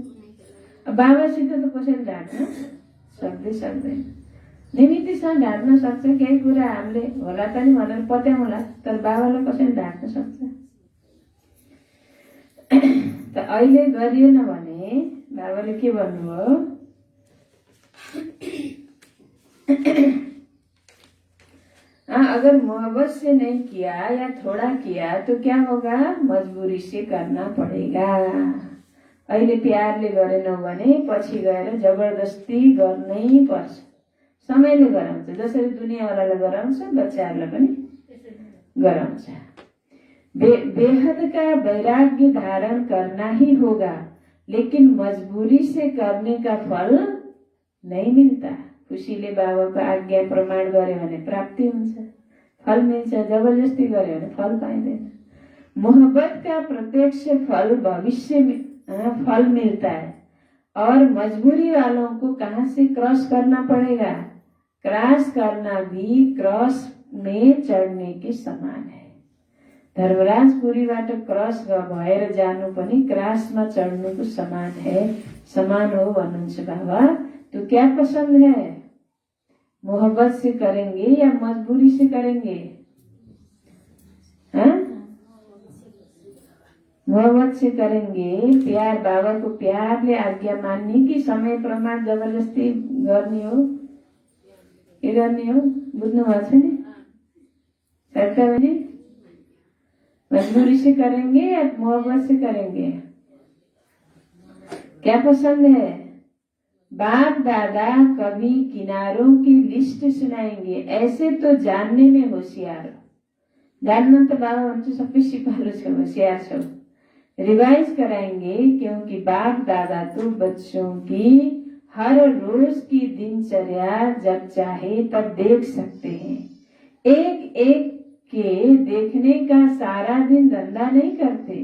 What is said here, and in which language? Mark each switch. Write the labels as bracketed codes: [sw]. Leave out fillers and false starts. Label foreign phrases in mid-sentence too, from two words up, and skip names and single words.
[ne] बाबासित त कसैले ढाँट्न सक्दैन। निमित्तसँग ढाँट्न सक्छ, केही कुरा हामीले होला त नि भनेर पत्याउँला, तर बाबालाई कसैले ढाँट्न सक्छ? त अहिले गरिएन भने बाबाले के भन्नुभयो? [hi] अगर मोहब्बत से नहीं किया या थोड़ा किया तो क्या होगा? मजबूरी से करना पड़ेगा। [ne] अहिले प्यारले गरेनौ भने पछि गएर जबरजस्ती गर्नै पर्छ। समयले गराउँछ, जसरी दुनियाँवालालाई गराउँछ बच्चाहरूलाई पनि गराउँछ। [hi] बेहद का वैराग्य धारण करना ही होगा, लेकिन मजबूरी से करने का फल नहीं मिलता। [ne] खुसीले बाबाको आज्ञा प्रमाण गरे भने प्राप्ति हुन्छ, फल मिल्छ। जबरजस्ती गरे भने फल पाइँदैन। [hi] मोहब्बत का प्रत्यक्ष फल भविष्य में फल मिलता है और मजबूरी वालों को कहाँ से क्रॉस करना पड़ेगा? क्रॉस करना भी क्रॉस में चढ़ने के समान है। [ne] धर्मराजपुरीबाट क्रस भएर जानु पनि क्रसमा चढ्नुको [hi] समान है, [ne] समान हो भन्नुहुन्छ बाबा। [hi] तो क्या पसंद है? मोहब्बत से करेंगे या मजबूरी से करेंगे? हाँ, मोहब्बत से करेंगे। [ne] प्यार, बाबा को प्यारले आज्ञा मान्ने कि समय प्रमाण जबरजस्ती गर्ने हो? के गर्ने हो? बुझ्नु भएको छ नि सरकारले? [hi] मजबूरी से करेंगे या मोहब्बत से करेंगे? क्या पसंद है? बाप दादा कभी किनारों की लिस्ट सुनाएंगे, ऐसे तो जानने में होशियार हो। [ne] जान्न त बाबा भन्छ सबै सिपालु छौ, होशियार छौ। [hi] रिवाइज कराएंगे क्योंकि बाप दादा तो बच्चों की हर रोज की दिनचर्या जब चाहे तब देख सकते हैं। एक एक के देखने का सारा दिन धंधा नहीं करते।